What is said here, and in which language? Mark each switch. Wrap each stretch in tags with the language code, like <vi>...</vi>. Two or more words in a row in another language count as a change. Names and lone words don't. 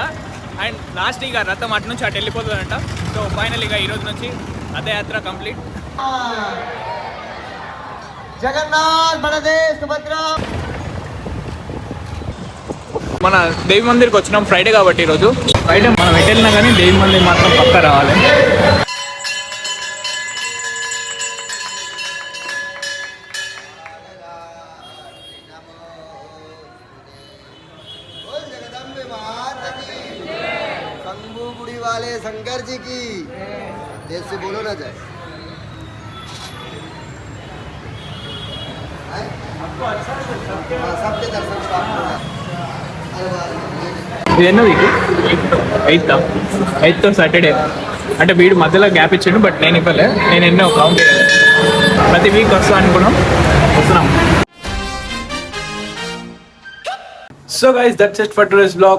<en>and last</en> <te>ఇక రథం అటు నుంచి అటు వెళ్ళిపోతుందంట.</te> <en>so final</en> <te>ఇక ఈరోజు నుంచి రథయాత్ర కంప్లీట్. జగన్నాథ్ బలదేవ్ సుభద్ర. మన దేవి మందిర్కి వచ్చినాం ఫ్రైడే కాబట్టి ఈరోజు. ఫ్రైడే మనం ఎటు వెళ్ళినా కానీ దేవి మందిర్ మాత్రం పక్కా రావాలి.</te> <hi>शंकर जी की देव से बोलो ना जाए. सबके दर्शन</hi> <te>ఇది ఎన్నో వీక్?</te> <en>eighth Saturday.</en> <te>అంటే వీడు మధ్యలో గ్యాప్ ఇచ్చాడు, బట్ నేను ఇవ్వలే. నేను ఎన్నో కౌంట్ ప్రతి వీక్ వస్తా అనుకున్నాం, వస్తున్నాం.</te> <en>so guys, that's it for today's blog.</en>